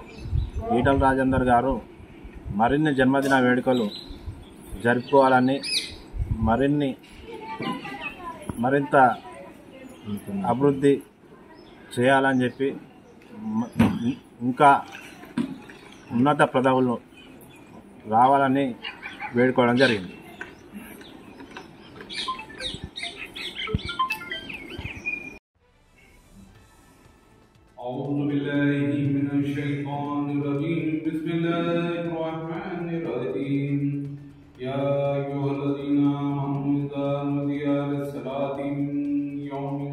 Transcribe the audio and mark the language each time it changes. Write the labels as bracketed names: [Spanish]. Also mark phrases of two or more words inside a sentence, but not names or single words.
[Telugu] ఈటల రాజేందర్ గారు మరిన్ని జన్మదిన వేడుకలు జరుపుకోవాలని, మరింత అభివృద్ధి చేయాలని చెప్పి, ఇంకా ఉన్నత పదవులు రావాలని వేడుకోవడం జరిగింది. [Arabic] أعوذ بالله من الشيطان الرجيم بسم الله الرحمن الرحيم يا أيها الذين آمنوا إذا نودي للصلاة من يوم